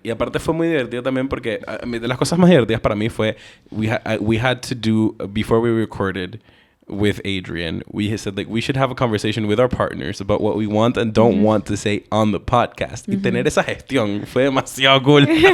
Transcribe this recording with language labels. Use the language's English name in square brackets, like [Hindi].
[Spanish] Y aparte fue muy divertido también porque de las cosas más divertidas para mí fue [English] we had to do, before we recorded, with Adrian, we said like we should have a conversation with our partners about what we want and don't want to say on the podcast. [Spanish] Y tener esa gestión fue demasiado cool.